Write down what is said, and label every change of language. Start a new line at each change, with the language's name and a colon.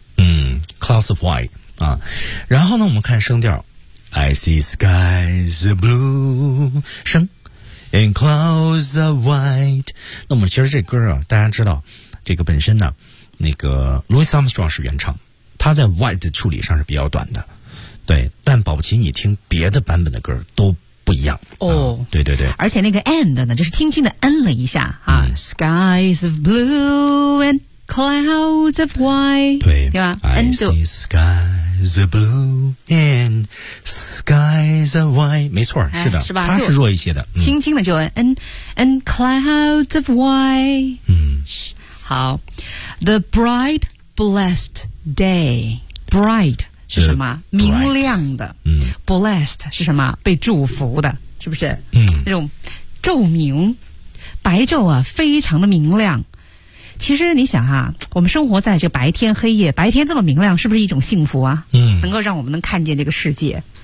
English: 嗯 ，clouds of white 啊，
Chinese: 然后呢，我们看声调
English: ，I see skies of blue 声 ，and clouds of white。
Chinese: 那我们其实这歌啊，大家知道，这个本身呢。那个 Louis Armstrong 是原唱，他在 white 的处理上是比较短的，对，但保不齐你听别的版本的歌都不一样哦、oh, 啊，对对对，而且那个 and 呢，就是轻轻的 n 了一下啊、嗯、，
English: skies of blue and clouds of white，
Chinese: 对对吧 ？and
English: see skies of blue and skies of white， 没错，哎、
Chinese: 是的，是吧？它是弱一些的，轻轻的就 n clouds of white，嗯。好 ，
English: The bright blessed day，
Chinese: bright 是什么？
English: Bright,
Chinese: 明亮的。嗯，blessed 是什么？被祝福的，是不是？嗯，那种昼明，白昼啊，非常的明亮。其实你想哈、啊，我们生活在这白天黑夜，白天这么明亮，是不是一种幸福啊？嗯，能够让我们能看见这个世界。